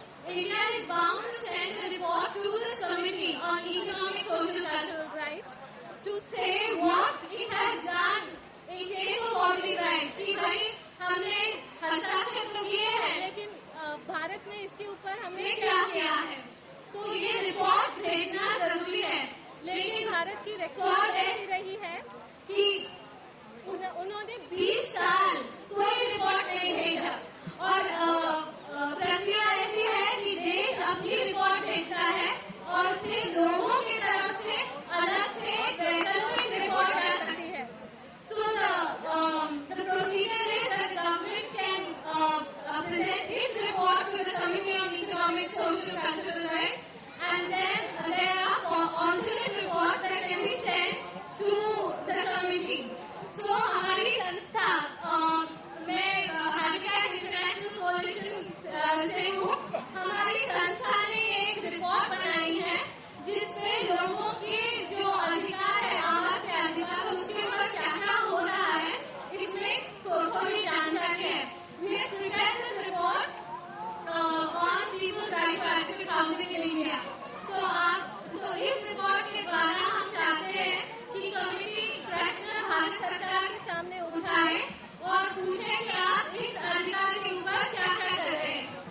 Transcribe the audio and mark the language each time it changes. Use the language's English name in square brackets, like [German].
[English] India is bound to send a report to this committee on economic, social, cultural rights to say what it has done in case of all these rights. [Hindi] कि भाई हमने हस्ताक्षर तो किए हैं, लेकिन भारत में इसके ऊपर हमने क्या किया है. तो ये रिपोर्ट भेजना जरूरी है. लेकिन भारत की रिकॉर्ड ऐसी रही है कि उन्होंने 20 साल कोई रिपोर्ट नहीं भेजा. और प्रक्रिया ऐसी है कि देश अपनी रिपोर्ट भेजता है और फिर लोगों की तरफ से अलग से वैकल्पिक रिपोर्ट आ सकती है. [English] So the procedure is that the government can present its report to the Committee on Economic, Social, Cultural Rights, and then there are alternate reports that can be sent to the committee. [Hindi] So हमारी संस्था, मैं habitat international कोalition से हूँ. हमारी संस्था ने एक report बनाई है जिसमें लोगों के जो अधिकार है, आवाज के अधिकार, उसके ऊपर क्या क्या हो रहा है, इसमें थोड़ी जानकारी है. [English] We have prepared this report on people's right to adequate housing in India. [Hindi] तो इस रिपोर्ट के द्वारा हम चाहते हैं कि कमेटी प्रश्न भारत सरकार के सामने उठाए और पूछे कि आप इस अधिकार के ऊपर क्या क्या कर रहे हैं.